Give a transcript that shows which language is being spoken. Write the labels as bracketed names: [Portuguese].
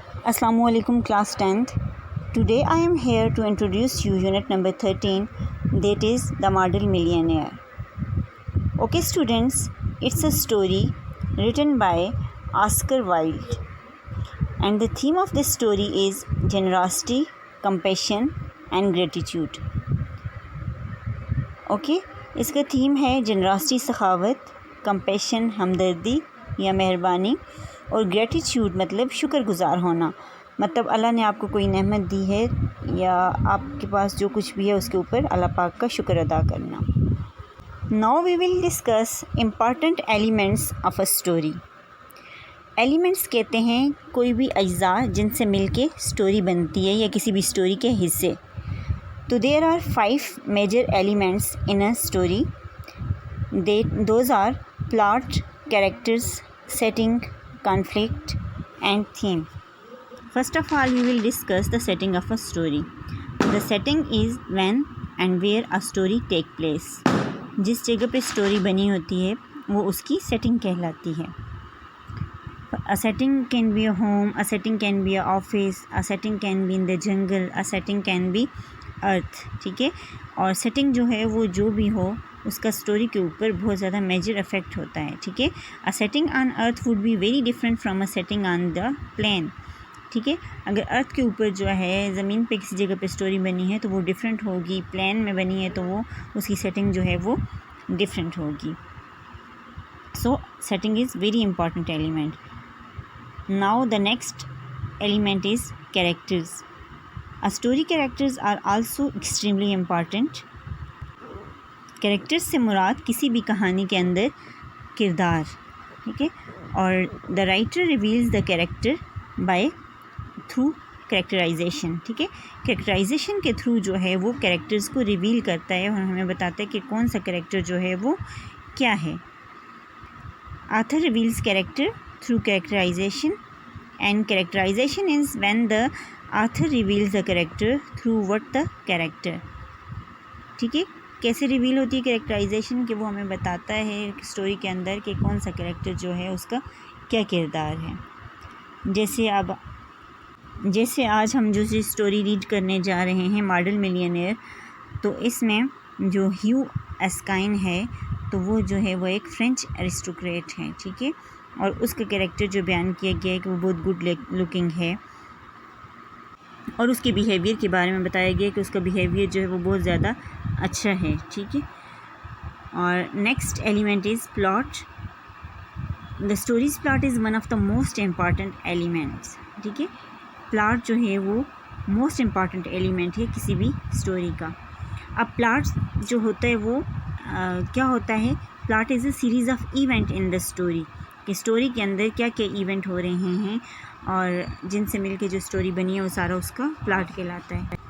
[Urdu] السلام علیکم class 10th. [English] Today I am here to introduce you unit number 13, that is The Model Millionaire. Okay students, it's a story written by Oscar Wilde and the theme of this story is generosity, compassion and gratitude. [Urdu] Okay, اس کا theme ہے generosity سخاوت، compassion ہمدردی یا مہربانی، اور gratitude مطلب شکر گزار ہونا، مطلب اللہ نے آپ کو کوئی نعمت دی ہے یا آپ کے پاس جو کچھ بھی ہے اس کے اوپر اللہ پاک کا شکر ادا کرنا. [English] Now we will discuss important elements of a story. [Urdu] Elements کہتے ہیں کوئی بھی اجزاء جن سے مل کے اسٹوری بنتی ہے یا کسی بھی اسٹوری کے حصے. [English] تو there are 5 major elements in a story. Those are plot, characters, setting, conflict and theme. First of all, we will discuss the setting of a story. The setting is when and where a story take place. [Urdu] جس جگہ پہ story بنی ہوتی ہے وہ اس کی setting کہلاتی ہے. [English] A setting can be a home, a setting can be a office, a setting can be in the jungle, a setting can be earth. [Urdu] ٹھیک ہے، اور سیٹنگ جو ہے وہ جو بھی ہو اس کا اسٹوری کے اوپر بہت زیادہ میجر افیکٹ ہوتا ہے. ٹھیک ہے، [English] A setting on earth would be very different from a setting on the plane. [Urdu] ٹھیک ہے، اگر ارتھ کے اوپر جو ہے زمین پہ کسی جگہ پہ اسٹوری بنی ہے تو وہ ڈفرینٹ ہوگی، پلین میں بنی ہے تو وہ اس کی سیٹنگ جو ہے وہ ڈفرینٹ ہوگی. [English] So setting is very important element. Now the next element is characters. A story characters are also extremely important. [Urdu] Characters سے مراد کسی بھی کہانی کے اندر کردار. ٹھیک ہے، اور [English] The writer reveals the character by through characterization. [Urdu] ٹھیک ہے، کریکٹرائزیشن کے تھرو جو ہے وہ کریکٹرز کو ریویل کرتا ہے اور ہمیں بتاتا ہے کہ کون سا کریکٹر جو ہے وہ کیا ہے. [English] Author reveals character through characterization and characterization is when the author reveals the character through what the character. [Urdu] ٹھیک ہے، کیسے ریویل ہوتی ہے کریکٹرائزیشن کہ وہ ہمیں بتاتا ہے اسٹوری کے اندر کہ کون سا کریکٹر جو ہے اس کا کیا کردار ہے. جیسے آج ہم جو اسٹوری ریڈ کرنے جا رہے ہیں ماڈل ملینئر، تو اس میں جو ہیو اسکائن ہے تو وہ جو ہے وہ ایک فرینچ ایرسٹوکریٹ ہے. ٹھیک ہے، اور اس کا کریکٹر جو بیان کیا گیا ہے کہ وہ بہت گڈ لکنگ ہے اور اس کے بیہیویئر کے بارے میں بتایا گیا کہ اس کا بیہیویئر جو ہے وہ بہت زیادہ اچھا ہے. ٹھیک ہے، اور [English] Next element is plot. The story's plot is one of the most important elements. [Urdu] ٹھیک ہے، پلاٹ جو ہے وہ موسٹ امپارٹنٹ ایلیمنٹ ہے کسی بھی اسٹوری کا. اب پلاٹ جو ہوتا ہے وہ کیا ہوتا ہے؟ [English] plot is a series of event in the story, [Urdu] کہ اسٹوری کے اندر کیا کیا ایونٹ ہو رہے ہیں اور جن سے مل کے جو اسٹوری بنی ہے وہ سارا اس کا پلاٹ کہلاتا ہے.